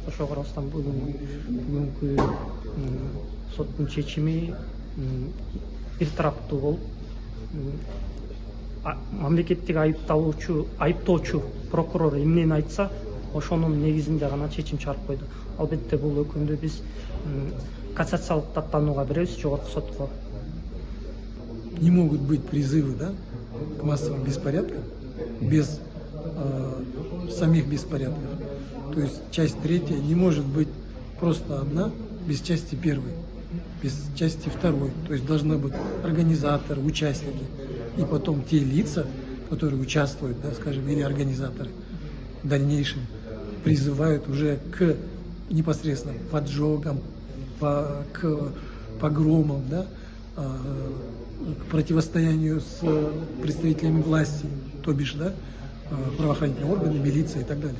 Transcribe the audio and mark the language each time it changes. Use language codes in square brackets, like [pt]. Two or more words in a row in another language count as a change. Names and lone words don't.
[ky] Ошого карабастан бүгүнкү соттун чечими бир тараптуу болуп, мамлекеттик айыптоочу прокурор эмнени айтса, ошонун негизинде гана чечим чыгарып койду. Албетте бул өкүмдү биз кассациялык даттанууга беребиз жогорку сотко. [ru] Не могут быть призывы, да, к массовым беспорядкам без самих беспорядков. То есть часть 3 не может быть просто одна без части 1, без части 2. То есть должны быть организаторы, участники и потом те лица, которые участвуют, да, скажем, или организаторы в дальнейшем призывают уже к непосредственно поджогам, к погромам, да, к противостоянию с представителями власти, то бишь, да, правоохранительные органы, милиция и так далее.